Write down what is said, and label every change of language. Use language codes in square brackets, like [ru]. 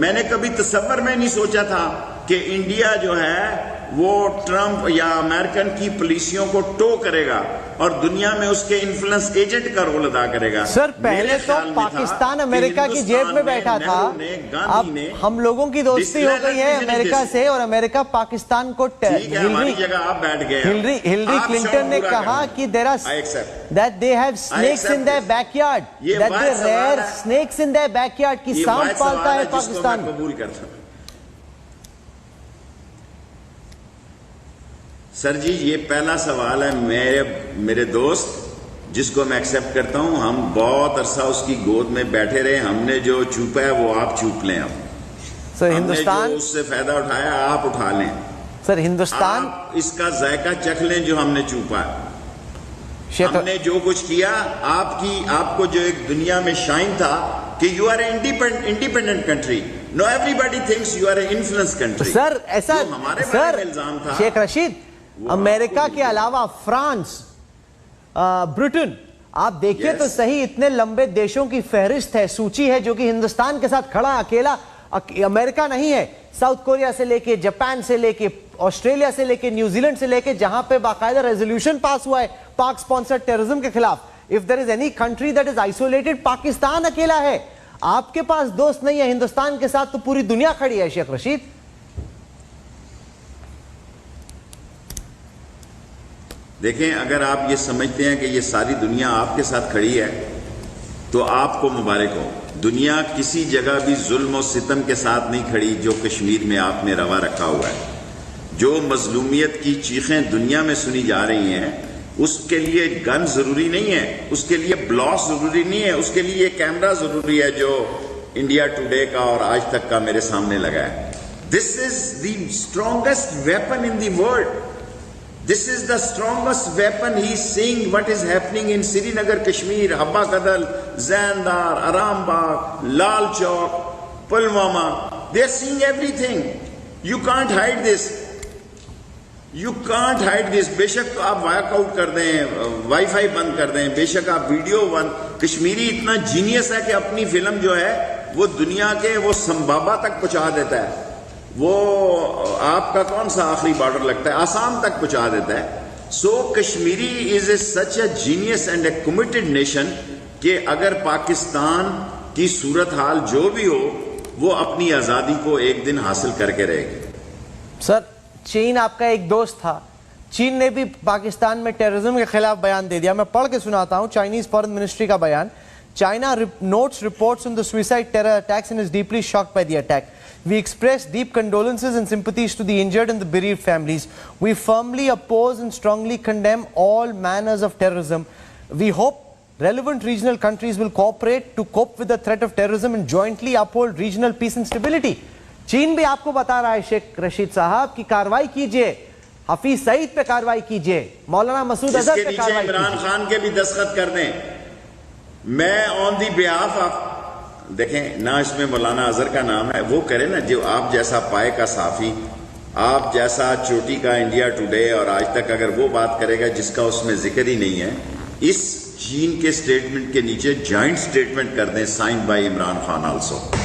[ur] میں نے کبھی تصور میں نہیں سوچا تھا کہ انڈیا جو ہے وہ ٹرمپ یا امریکن کی پالیسیوں کو ٹو کرے گا اور دنیا میں اس کے انفلوئنس ایجنٹ کا رول ادا کرے گا. سر پہلے تو پاکستان امریکہ کی جیب میں بیٹھا تھا، اب ہم لوگوں کی دوستی ہو گئی ہے امریکہ سے، اور امریکہ پاکستان کو ہماری جگہ آپ بیٹھ گئے. ہلری کلنٹن نے کہا کہ [en] that they have snakes in their backyard, that they rear snakes in their backyard [ur] کی سانپ پالتا ہے پاکستان. قبول کرتا ہوں سر جی. یہ پہلا سوال ہے میرے دوست جس کو میں ایکسپٹ کرتا ہوں. ہم بہت عرصہ اس کی گود میں بیٹھے رہے. ہم نے جو چوپا ہے وہ آپ چوپ لیں. اب ہم نے جو اس سے فائدہ اٹھایا آپ اٹھا لیں. سر ہندوستان آپ اس کا ذائقہ چکھ لیں جو ہم نے چوپا ہے. ہم نے جو کچھ کیا، آپ کو جو ایک دنیا میں شائن تھا کہ [en] You are a independent country. No everybody thinks you are a influence country. [ur] سر ایسا ہمارے بارے میں الزام تھا. شیخ رشید، امریکہ کے علاوہ فرانس، برٹن، آپ دیکھیے تو صحیح اتنے لمبے دیشوں کی فہرست ہے، سوچی ہے جو کہ ہندوستان کے ساتھ کھڑا اکیلا. امریکہ نہیں ہے، ساؤتھ کوریا سے لے کے، جاپان سے لے کے، آسٹریلیا سے لے کے، نیوزی لینڈ سے لے کے، جہاں پہ باقاعدہ ریزولوشن پاس ہوا ہے پاک سپانسرڈ ٹیررزم کے خلاف. [en] If there is any country that is isolated, Pakistan اکیلا ہے. [ur] آپ کے پاس دوست نہیں ہے ہندوستان کے ساتھ تو پوری دنیا کھڑی ہے. شیخ رشید، دیکھیں، اگر آپ یہ سمجھتے ہیں کہ یہ ساری دنیا آپ کے ساتھ کھڑی ہے تو آپ کو مبارک ہو. دنیا کسی جگہ بھی ظلم و ستم کے ساتھ نہیں کھڑی جو کشمیر میں آپ نے روا رکھا ہوا ہے. جو مظلومیت کی چیخیں دنیا میں سنی جا رہی ہیں اس کے لیے گن ضروری نہیں ہے, اس کے لیے بلاس ضروری نہیں ہے, اس کے لیے کیمرہ ضروری ہے جو انڈیا ٹوڈے کا اور آج تک کا میرے سامنے لگا ہے. [en] This is the strongest weapon in the world. This is the strongest weapon. He is seeing what is happening in Srinagar, Kashmir, Habba Kadal, Zandar, Arambagh, Lal Chowk, Pulwama. They are seeing everything. You can't hide this. You can't hide this. [ur] بے شک آپ وائک out کر دیں, wi fi بند کر دیں, بے شک آپ ویڈیو بند. کشمیری اتنا جینیس ہے کہ اپنی فلم جو ہے وہ دنیا کے وہ سمبابا تک پہنچا دیتا ہے. وہ آپ کا کون سا آخری بارڈر لگتا ہے, آسام تک پہنچا دیتا ہے. [en] so Kashmiri is a such a genius and a committed nation [ur] کہ اگر پاکستان کی صورتحال جو بھی ہو وہ اپنی آزادی کو ایک دن حاصل کر کے رہے گی. سر, چین آپ کا ایک دوست تھا, چین نے بھی پاکستان میں ٹیررزم کے خلاف بیان دے دیا. میں پڑھ کے سناتا ہوں چائنیز فارن منسٹری کا بیان. [en] China notes reports on the suicide terror attacks and is deeply shocked by the attack. We express deep condolences and sympathies to the injured and the bereaved families. We firmly oppose and strongly condemn all manners of terrorism. We hope relevant regional countries will cooperate to cope with the threat of terrorism and jointly uphold regional peace and stability. [ur] چین بھی آپ کو بتا رہا ہے شیخ رشید صاحب کی کاروائی کیجئے, حفیظ سعید پہ کاروائی کیجئے, مولانا مسعود اظہر پہ کاروائی کیجئے. عمران خان کے بھی دستخط کر دیں. میں [en] on the behalf of, [ur] دیکھیں نہ اس میں مولانا اظہر کا نام ہے, وہ کرے نا جو آپ جیسا پائے کا صحافی, آپ جیسا چوٹی کا انڈیا ٹوڈے اور آج تک اگر وہ بات کرے گا جس کا اس میں ذکر ہی نہیں ہے, اس چین کے سٹیٹمنٹ کے نیچے جوائنٹ سٹیٹمنٹ کر دیں [en] Signed by Imran Khan also.